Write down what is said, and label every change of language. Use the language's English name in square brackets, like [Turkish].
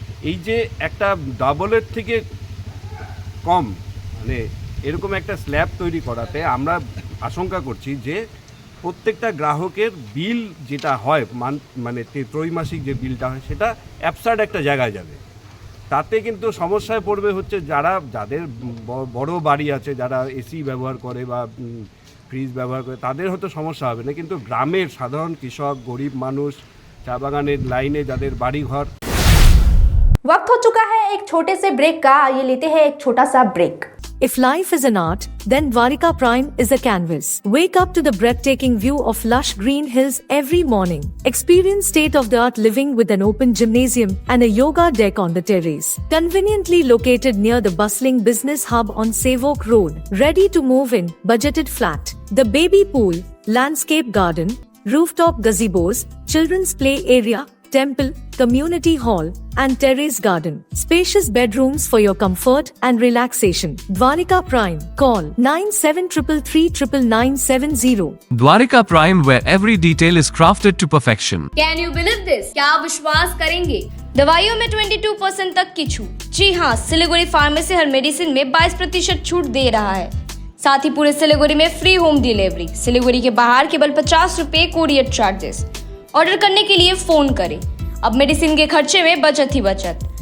[Bangla] এই যে একটা ডাবলের থেকে কম মানে এরকম একটা স্ল্যাব তৈরি করাতে আমরা আশঙ্কা করছি যে প্রত্যেকটা গ্রাহকের বিল যেটা হয় মানে ত্রৈমাসিক যে বিলটা হয় সেটা অ্যাবসার্ড একটা জায়গায় যাবে। তাতে কিন্তু সমস্যায় পড়বে হচ্ছে যাদের বড় বাড়ি আছে, যারা এসি ব্যবহার করে বা ফ্রিজ ব্যবহার করে তাদের হয়তো সমস্যা হবে না, কিন্তু গ্রামের সাধারণ কৃষক, গরিব মানুষ, চা বাগানের লাইনে যাদের বাড়ি ঘর। [Hindi] वक्त हो चुका है एक छोटे से ब्रेक का, ये लेते हैं एक छोटा सा break. [English] If life is an art, then Dwarika Prime is a canvas. Wake up to the breathtaking view of lush green hills every morning. Experience state-of-the-art living with an open gymnasium and a yoga deck on the terrace. Conveniently located near the bustling business hub on Savok Road. Ready to move in, budgeted flat. The baby pool, landscape garden, rooftop gazebos, children's play area, temple, community hall, and terrace garden. Spacious bedrooms for your comfort and relaxation. Dwarika Prime. Call 9733399970. Dwarika Prime, where every detail is crafted to perfection. Can you believe this? [Hindi] क्या आप विश्वास करेंगे? दवाइयों में 22% तक की छूट। जी हाँ, सिलीगुड़ी फार्मेसी हर मेडिसिन में 22% छूट दे रहा है। साथ ही पूरे सिलीगुड़ी में फ्री होम डिलीवरी। सिलीगुड़ी के बाहर केवल 50 रुपए कोरियर चार्जेस। ऑर्डर करने के लिए फोन करें। अब मेडिसिन के खर्चे में बचत ही बचत।